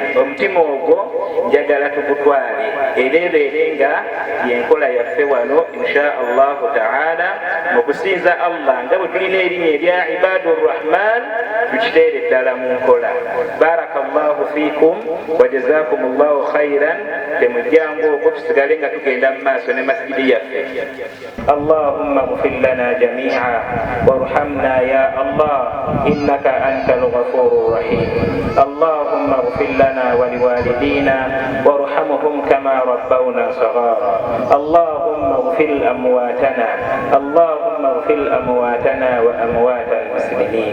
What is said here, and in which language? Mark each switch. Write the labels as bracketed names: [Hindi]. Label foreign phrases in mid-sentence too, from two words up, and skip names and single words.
[Ganda] Omutima ogwo njagala tugutwale era ebeere nga yenkola yaffe wano [Arabic] إن شاء الله تعالى, [Ganda] mu kusinza Allah nga bwe tulina erinnya erya Ibadur Rahman, tukiteere ddala mu nkola. [Arabic] بارك الله فيكم وجزاكم الله خيرا. [Ganda] Temujjangu okwo tusigale nga tugenda mu maaso ne masjidi yaffe. [Arabic] اللهم اغفر لنا جميعا وارحمنا يا الله إنك أنت الغفور الرحيم. اللهم اغفر لنا ولوالدينا وارحمهم كما ربونا صغارا. اللهم اغفر أمواتنا، اللهم اغفر أمواتنا وأموات المسلمين.